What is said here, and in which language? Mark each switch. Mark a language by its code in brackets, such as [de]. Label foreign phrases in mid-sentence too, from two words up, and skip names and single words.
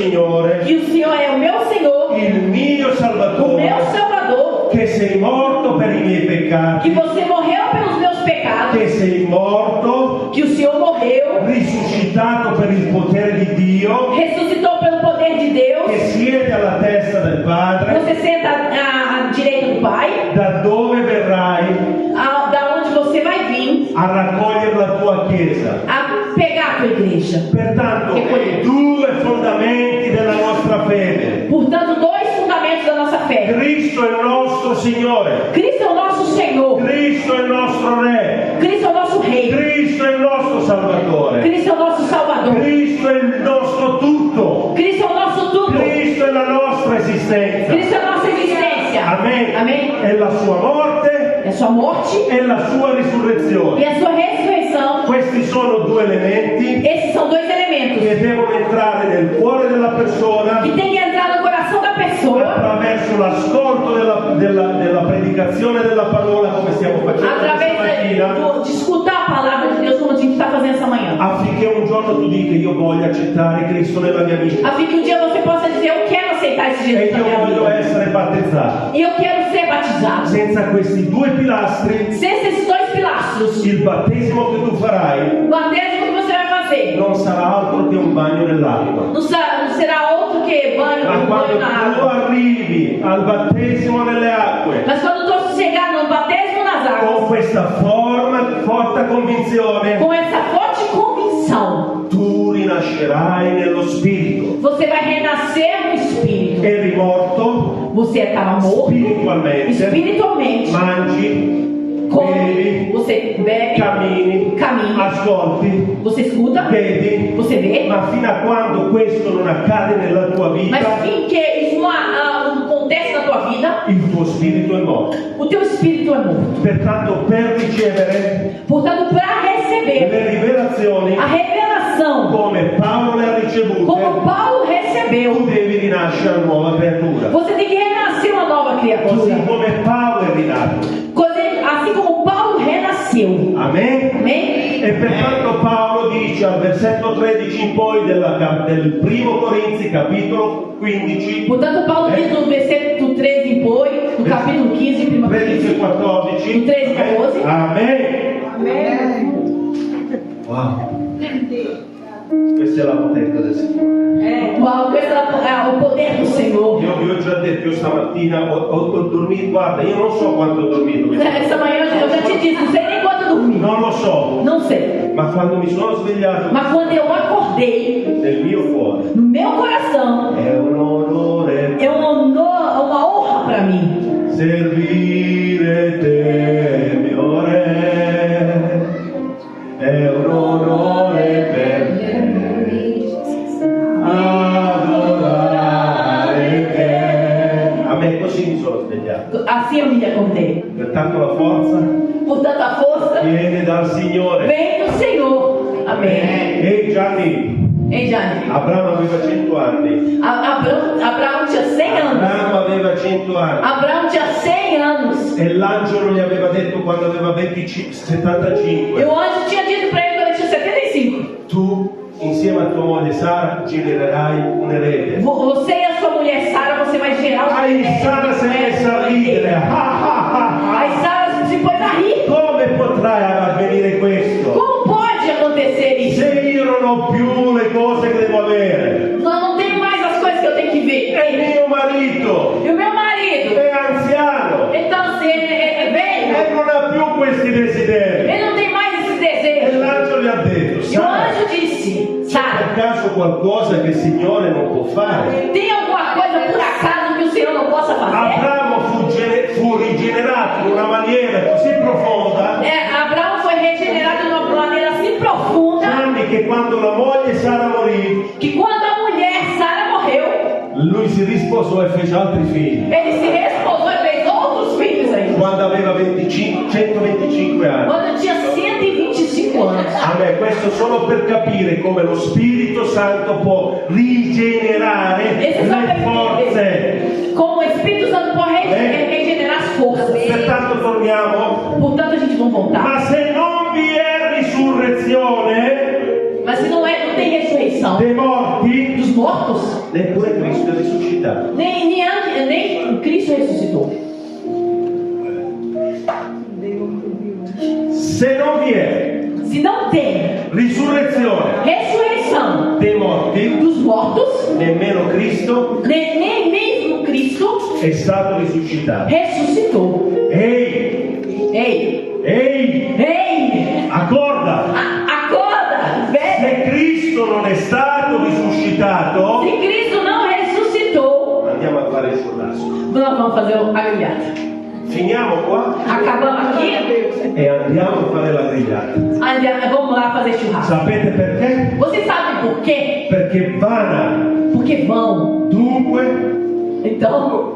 [pt] que o Senhor é o meu Senhor, [it] il mio o Salvatore [pt] meu Salvador [it] che sei morto per i miei peccati, [pt] que você morreu pelos meus pecados, [it] che sei morto, [pt] que o Senhor morreu, [it] risuscitato per il potere di Dio, [pt] ressuscitou pelo poder de Deus, [it] che siede alla testa del Padre, [pt] você senta à direita do Pai, [it] da dove verrai [pt] da onde você vai vir [it] a raccogliere la tua Chiesa. [pt] a pegar a tua igreja. [it] Pertanto, [pt] Recolher. [it] due fondamenti della nostra fede. [pt] Portanto, dois fundamentos da nossa fé. [it] Cristo è il nostro Signore, [pt] Cristo é o nosso Senhor, [it] Cristo è il nostro Re, [pt] Cristo é o nosso Rei, [it] Cristo è il nostro Salvatore, [pt] Cristo é o nosso Salvador, [it] Cristo è il nostro tutto, [pt] Cristo é o nosso tudo, [it] Cristo è la nostra esistenza. [pt] Cristo é a nossa existência. [it] Amen. [pt] Amém. [it] È la sua morte [pt] É a sua morte [it] e la sua risurrezione. [pt] e a sua ressurreição. [it] Questi sono due elementi [pt] Esses são dois elementos [it] che devono entrare nel cuore della persona [pt] que tem que entrar no coração da pessoa [it] attraverso l'ascolto della predicazione della parola, come stiamo facendo questa [pt] através [it] mattina, [pt] de escutar a palavra de Deus como a gente está fazendo essa manhã. [it] affinché un giorno tu dica: io voglio accettare Cristo nella mia vita [pt] A fim que um dia você possa dizer: eu quero aceitar esse e Jesus na [it] io [pt] minha [it] voglio [pt] vida. [it] essere battezzato. [pt] E eu quero ser batizado. [it] Senza questi due pilastri, [pt] Senza esses dois pilastros, [it] il battesimo che tu farai [pt] o batismo que você vai fazer [it] non sarà altro che un bagno nell'acqua. [pt] não será outro que banho, [it] Ma quando [pt] banho na [it] tu [pt] água. [it] arrivi al battesimo nelle acque [pt] Mas quando tu chegar no batismo nas [it] con [pt] águas, [it] questa forte convinzione, [pt] com essa forte convicção, [it] tu rinascerai nello spirito. [pt] você vai renascer no Espírito. [it] Eri morto [pt] Você estava morto [it] spiritualmente, [pt] espiritualmente. [it] mangi, [pt] Come, [it] bevi, [pt] você bebe, [it] cammini, cammina, ascolti, [pt] você escuta, [it] vedi, [pt] você vê. [it] ma fino a quando questo non accade nella tua vita, [pt] Mas finché isso não acontece na tua vida, [it] il tuo spirito è morto. [pt] o teu espírito é morto. [it] Pertanto, per ricevere [pt] Portanto, para receber [it] le rivelazioni [pt] a revelação, [it] come Paolo le ha ricevute, [pt] como Paulo [it] tu [pt] recebeu, [it] devi rinascere a nuova creatura. [pt] você tem que renascer uma nova [it] Così [pt] criatura. [it] come Paolo è rinato. [pt] Assim como Paulo renasceu. [it] Amen? [pt] Amém? [it] E pertanto Paolo dice al versetto 13 in poi del primo Corinzi, capitolo 15, [pt] Portanto, Paulo diz no versículo 13 em poi, no capítulo 15, 1 [it] 13 e [pt] Coríntios, 14. no 13 e 14. [it] Amen. Wow. Questa è la potenza del Signore. Uau, questo è il potere del Senhor. Io vi ho già detto, io stamattina ho dormito, guarda, io non so quanto ho dormito, [pt] Essa manhã eu já te disse, não sei nem quanto eu dormi. [it] non lo so, [pt] Não sei. [it] ma quando mi sono svegliato [pt] Mas quando eu acordei, [it] nel mio cuore [pt] no meu coração, [it] è un onore [pt] é um honor, uma honra para mim. [it] servire te, mio Re, è un onore per me adorare te. A me così mi sono svegliato. [pt] Assim eu me acordei. [it] Pertanto la forza [pt] Portanto, a força [it] viene dal Signore. [pt] vem do Senhor. Amém. [it] Ehi Gianni, [pt] Hein, Jane? [it] Abramo aveva 100 anni. [pt] Abraão tinha 100 anos. [it] Abramo aveva 100 anni. [pt] Abraão tinha 100 anos. [it] E l'angelo gli aveva detto quando aveva 75. [pt] E o anjo tinha dito para ele quando ele tinha 75. [it] Tu, insieme a tua moglie Sara, genererai un erede. [pt] Você e a sua mulher Sara, você vai gerar um [it] Aí Sara si è messa a ridere. [pt] Aí Sara se pôs a rir. [it] Come potrà avvenire questo? [pt] Como pode acontecer isso? [it] Se io non ho più le cose che devo avere. [pt] Não tenho mais as coisas que eu tenho que ver. [it] E mio marito [pt] E o meu marido, [it] è anziano [pt] então assim, é velho. [it] e non ha più questi desideri. [pt] Ele não tem mais esses E desejos. [it] l'angelo gli ha detto: [pt] E o [it] Sara, [pt] anjo disse: [it] per [pt] Sara, [it] caso qualcosa che il Signore non può fare? [pt] tem alguma coisa por acaso que o Senhor não possa fazer? [it] Abramo fu rigenerato in una maniera così profonda, [pt] Abraão foi regenerado de uma maneira assim profunda [it] Gianni, che quando la moglie Sara morì, [pt] que quando a mulher Sara morreu, [it] lui si risposò e fece altri figli. [pt] ele se resposou e fez outros filhos ainda. [it] Quando aveva 125 anni. [pt] Quando tinha 125 anos. [it] A me questo solo per capire come lo Spirito Santo può rigenerare [pt] Esse só [it] le [pt] para [it] forze. [pt] entender como o Espírito Santo pode regenerar as forças. [it] Pertanto torniamo. [pt] Portanto, a gente vai voltar. [it] Ma se non vi è risurrezione [pt] Mas se não tem ressurreição [it] dei morti, [pt] dos mortos, [it] neppure Cristo è risuscitato. [pt] nem Cristo ressuscitou. [it] Se non vi è [pt] Se não tem [it] risurrezione [pt] ressurreição [it] dei morti, [pt] dos mortos, [it] nemmeno Cristo [pt] nem mesmo Cristo [it] è stato risuscitato. [pt] ressuscitou. [it] Ehi, [pt] Ei, [it] ehi, accorda! [pt] acorda, velho. [it] Se Cristo non è stato risuscitato, [pt] Se Cristo não ressuscitou, [it] andiamo a fare il churrasco. [pt] nós vamos fazer a grigliata. [it] Finiamo qua [pt] Acabamos aqui, [it] e andiamo a fare la grigliata. [pt] vamos lá fazer churrasco. [it] Sapete perché? [pt] Você sabe por quê? [it] Perché vana, [pt] Porque vão. [it] dunque, [pt] Então,